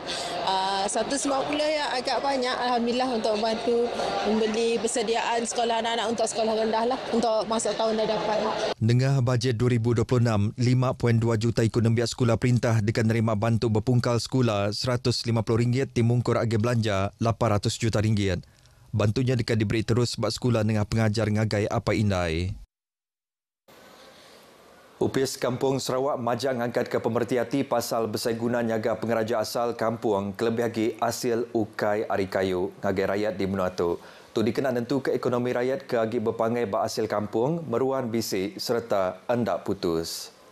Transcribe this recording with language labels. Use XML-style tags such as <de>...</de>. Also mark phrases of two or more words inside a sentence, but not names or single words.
<ms>150 ya agak banyak alhamdulillah untuk membantu membeli persediaan sekolah anak-anak untuk sekolah rendah lah untuk masuk tahun hadapan.</ms> <iba>Dengah bajet 2026, 5.2 juta ikut nembiak sekolah perintah dekat nerima bantu berpungkal sekolah RM150 timungkur agi belanja RM800 juta. Bantunya dekat diberi terus sebab sekolah dengan pengajar ngagai apa indai. UPIS Kampung Sarawak majak ngangkat ke pemerti hati pasal besar guna nyaga pengeraja asal kampung kelebih lagi hasil ukai ari kayu ngagai rakyat di menua tu. Tu dikenal tentu ke ekonomi rakyat ke agi berpangai ba hasil kampung, meruan bisik serta hendak putus.</iba>